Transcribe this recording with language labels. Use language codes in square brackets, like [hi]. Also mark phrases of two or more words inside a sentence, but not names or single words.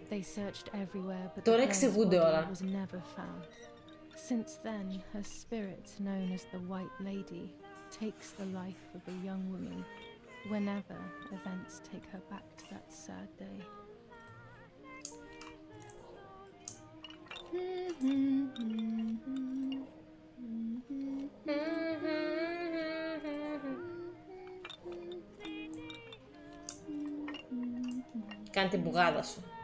[el] Τώρα εξηγούνται όλα. [en] Since then, her spirit, known as the White Lady, takes the life of a young woman whenever events take her back to that sad day. [el] Κάνε την πουγάδα σου.